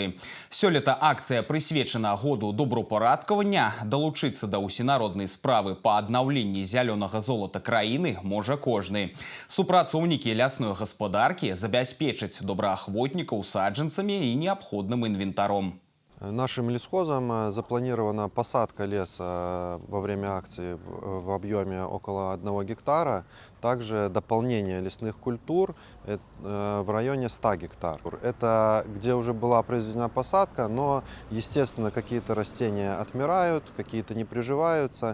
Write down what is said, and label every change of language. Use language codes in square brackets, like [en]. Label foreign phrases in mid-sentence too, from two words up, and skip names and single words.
[be] Сёлета акцыя прысвечана году добраўпарадкавання. Далучыцца да ўсенароднай справы па аднаўленні зялёнага золата краіны можа кожны. Супрацоўнікі лясной гаспадаркі забяспечаць добраахвотнікаў саджанцамі і неабходным інвентаром. [ru] Нашим лесхозом запланирована посадка леса во время акции в объеме около 1 гектара. Также дополнение лесных культур в районе 100 гектар. Это где уже была произведена посадка, но, естественно, какие-то растения отмирают, какие-то не приживаются.